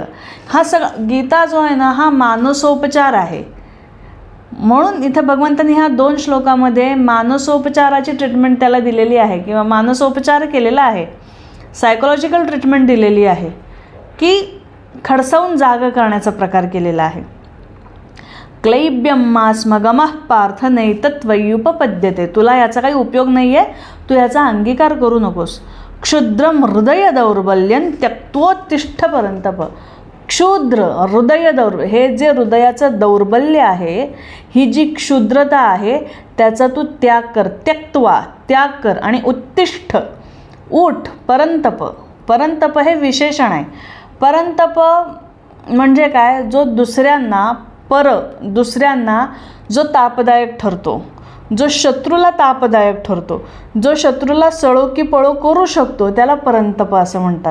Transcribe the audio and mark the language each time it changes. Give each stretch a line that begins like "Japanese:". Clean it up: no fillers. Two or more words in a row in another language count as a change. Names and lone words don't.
Marathi: हा गीता जो आहे ना, हा मानसोपचार आहे. म्हणून इथं भगवंतांनी ह्या 2 श्लोकामध्ये मानसोपचाराची ट्रीटमेंट त्याला दिलेली आहे, किंवा मानसोपचार केलेला आहे,
English: psychological treatment
Marathi: दिलेली आहे, की खडसावून जाग करण्याचा प्रकार केलेला आहे.
Sanskrit: क्लैब्यम मास्मगमः पार्थ नैतत्वयी उपपद्यते,
Marathi: तुला याचा काही उपयोग नाही आहे, तू याचा अंगीकार करू नकोस.
Sanskrit: क्षुद्रम हृदय दौर्बल्यं त्यक्तोत्तिष्ठ परंतप.
Marathi: क्षुद्र हृदय हे जे हृदयाचं दौर्बल्य आहे, ही जी क्षुद्रता आहे, त्याचा तू त्याग कर. त्याग कर. आणि उत्तिष्ठ, उठ. परंतप हे विशेषण आहे. परंतप म्हणजे काय, जो दुसऱ्यांना जो तापदायक ठरतो, जो शत्रूला तापदायक ठरतो, जो शत्रूला सळो की पळो करू शकतो, त्याला परंतप असं म्हणतात.